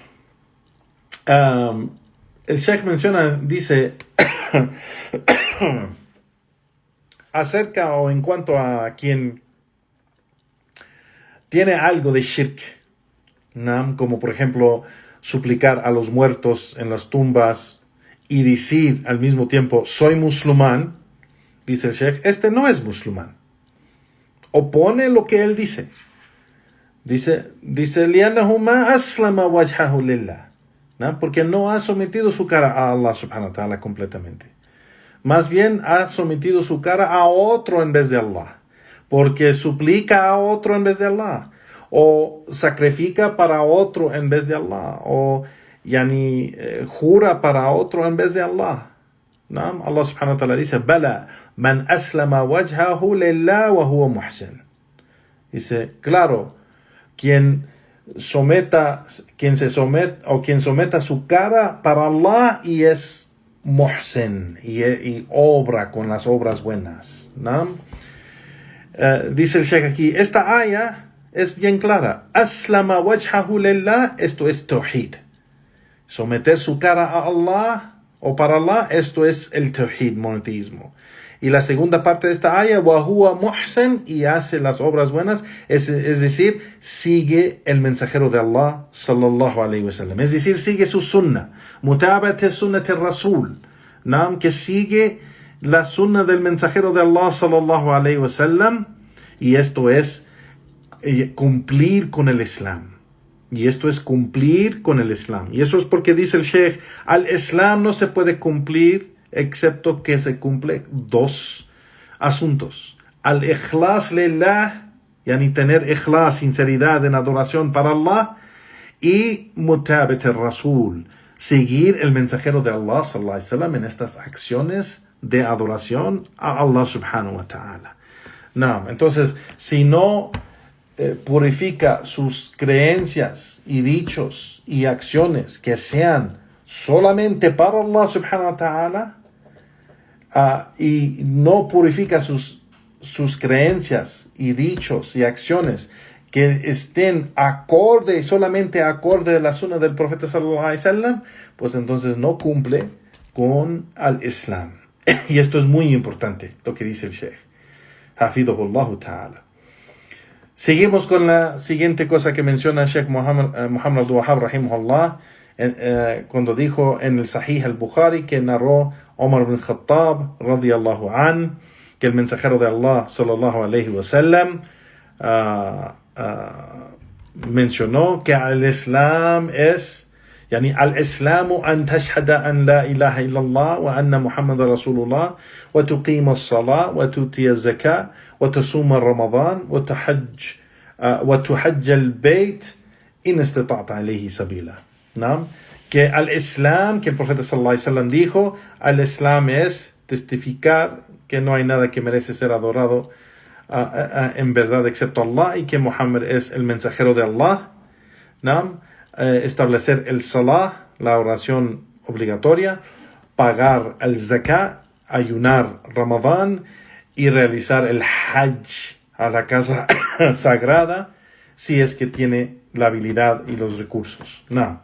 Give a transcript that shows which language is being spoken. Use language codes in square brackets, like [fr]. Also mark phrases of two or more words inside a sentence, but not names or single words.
[es] El Sheikh dice acerca o en cuanto a quien tiene algo de shirk, ¿no? Como por ejemplo suplicar a los muertos en las tumbas y decir al mismo tiempo soy musulmán, dice el Sheikh, este no es musulmán. Opone lo que él dice. Dice [ar] لأنه ما أسلم وجهه لله, [es] ¿no? Porque no ha sometido su cara a Allah [ar] سبحانه وتعالى [es] completamente. Más bien ha sometido su cara a otro en vez de Allah, porque suplica a otro en vez de Allah, o sacrifica para otro en vez de Allah, o jura para otro en vez de Allah. ¿no? [ar] الله سبحانه وتعالى dice، بلى من أسلم وجهه لله وهو محسن. [es] Dice, claro, quien someta su cara para Allah y es muhsin, y obra con las obras buenas, ¿no? Dice el Sheikh aquí, esta aya es bien clara. [ar] أسلم وجهه لله, [es] esto es tawhid. Someter su cara a Allah o para Allah, esto es el tawhid, monoteísmo. Y la segunda parte de esta aya, [ar] وهو محسن, [es] y hace las obras buenas, es decir, sigue el mensajero de Allah, [ar] صلى الله عليه وسلم. [es] Es decir, sigue su sunnah, [ar] متابعة سنة الرسول, [es] ¿no? Que sigue la sunnah del mensajero de Allah, [ar] صلى الله عليه وسلم, [es] y esto es cumplir con el Islam. Y esto es cumplir con el Islam. Y eso es porque dice el Sheikh, al Islam no se puede cumplir excepto que se cumple dos asuntos. [ar] الإخلاص لله, [es] yani tener ikhlas, sinceridad en adoración para Allah, y [ar] متابعة الرسول, [es] seguir el mensajero de Allah, [ar] صلى الله عليه وسلم, [es] en estas acciones de adoración a Allah [ar] سبحانه وتعالى. [es] No, entonces, si no purifica sus creencias y dichos y acciones que sean solamente para Allah [ar] سبحانه وتعالى, [es] y no purifica sus creencias y dichos y acciones que estén solamente acorde a la sunna del profeta [ar] صلى الله عليه وسلم, [es] pues entonces no cumple con al Islam. Y esto es muy importante, lo que dice el Sheikh. [ar] حفظه الله تعالى. [es] Seguimos con la siguiente cosa que menciona el Sheikh Muhammad Abdul Wahhab rahimahullah, cuando dijo en el Sahih al-Bukhari que narró Omar ibn Khattab [ar] رضي الله عن, [es] que el mensajero de Allah [ar] صلى الله عليه وسلم [es] mencionó que al Islam es, [ar] يعني الإسلام أن تشهد أن لا إله إلا الله وأن محمدا رسول الله وتقيم الصلاة وتؤتي الزكاة وتصوم رمضان وتحج البيت إن استطعت إليه سبيلا. [es] ¿No? Que al Islam, que el profeta [ar] صلى الله عليه وسلم [es] dijo, al Islam es testificar que no hay nada que merece ser adorado en verdad excepto Allah, y que Muhammad es el mensajero de Allah, ¿no? Establecer el salah, la oración obligatoria, pagar el zakat, ayunar Ramadán y realizar el hajj a la casa sagrada, si es que tiene la habilidad y los recursos, ¿no?